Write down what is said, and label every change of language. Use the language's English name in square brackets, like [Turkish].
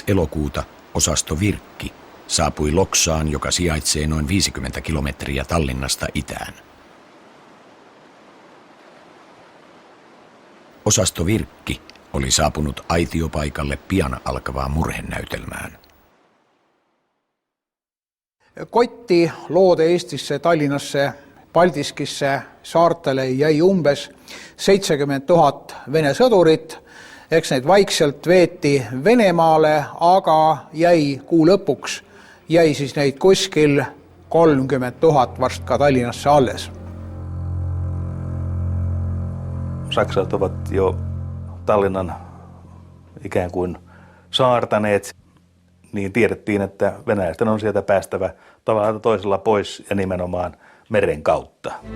[Finnish] elokuuta osasto Virkki saapui Loksaan, joka sijaitsee noin 50 kilometriä Tallinnasta itään. Osasto Virkki oli saapunut aitiopaikalle pian alkavaan murhenäytelmään. [Estonian] Kotti loode Eestisse, Tallinnasse, Paldiskisse, saartele jäi umbes 70 000 Vene sõdurit. Eks neid vaikselt veeti Venemaale, aga jäi kuu lõpuks, jäi siis neid kuskil 30 000 vast ka Tallinnasse alles. [Finnish] Saksalaiset ovat jo Tallinnan ikään kuin saartaneet, niin tiedettiin, että venäläisten on sieltä päästävä tavallaan toisella pois ja nimenomaan meren kautta.